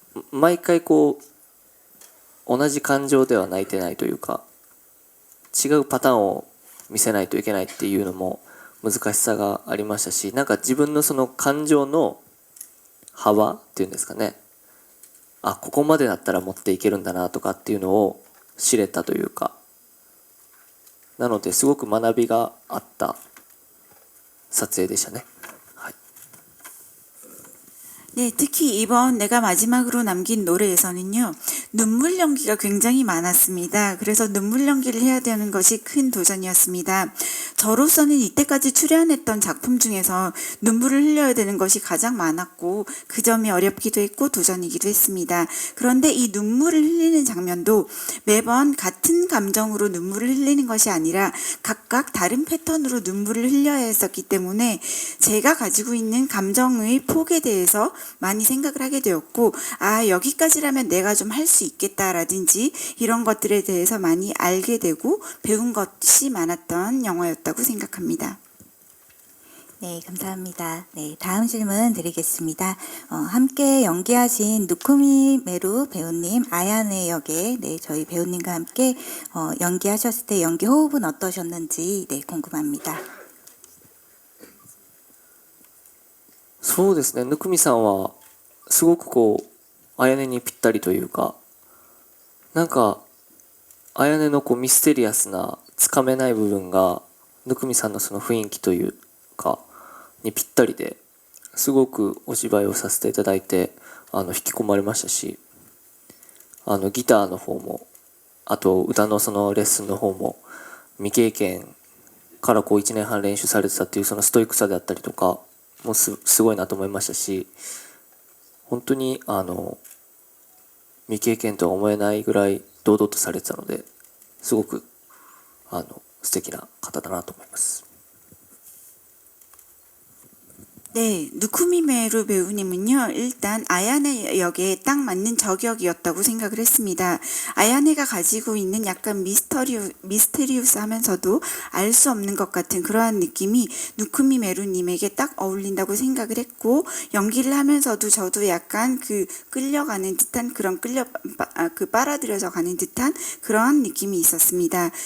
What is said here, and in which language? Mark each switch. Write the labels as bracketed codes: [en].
[ja] 毎回こう同じ感情では泣いてないというか、違うパターンを見せないといけないっていうのも難しさがありましたし、なんか自分のその感情の幅っていうんですかね、あ、ここまでだったら持っていけるんだなとかっていうのを知れたというか、なのですごく学びがあった撮影でしたね。はい。 [ko] 네, 특히 이번 내가 마지막으로 남긴 노래에서는요, 눈물 연기가 굉장히 많았습니다. 그래서 눈물 연기를 해야 되는 것이 큰 도전이었습니다. 저로서는 이때까지 출연했던 작품 중에서 눈물을 흘려야 되는 것이 가장 많았고, 그 점이 어렵기도 했고 도전이기도 했습니다. 그런데 이 눈물을 흘리는 장면도 매번 같은 감정으로 눈물을 흘리는 것이 아니라 각각 다른 패턴으로 눈물을 흘려야 했었기 때문에 제가 가지고 있는 감정의 폭에 대해서 많이 생각을 하게 되었고, 아, 여기까지라면 내가 좀 할 수 있겠다라든지 이런 것들에 대해서 많이 알게 되고 배운 것이 많았던 영화였다고 생각합니다. 네, 감사합니다. 네, 다음 질문 드리겠습니다. 함께 연기하신 누쿠미 메루 배우님, 아야네 역에 네, 저희 배우님과 함께 연기하셨을 때 연기 호흡은 어떠셨는지 네, 궁금합니다. [ja] そうですね、温水さんはすごくこう綾音にぴったりというか、なんか綾音のこうミステリアスなつかめない部分が温水さんのその雰囲気というかにぴったりで、すごくお芝居をさせていただいて引き込まれましたし、ギターの方も、あと歌のそのレッスンの方も未経験からこう1年半練習されてたっていうそのストイックさであったりとかもうすごいなと思いましたし、本当に未経験とは思えないぐらい堂々とされてたので、すごく素敵な方だなと思います。 [ko] 네, 누쿠미 메루 배우님은요, 일단 아야네 역에 딱 맞는 저격이었다고 생각을 했습니다. 아야네가 가지고 있는 약간 미스테리우스 하면서도 알 수 없는 것 같은 그러한 느낌이 누쿠미 메루님에게 딱 어울린다고 생각을 했고, 연기를 하면서도 저도 약간 그 끌려가는 듯한 그런 빨아들여져 가는 듯한 그러한 느낌이 있었습니다.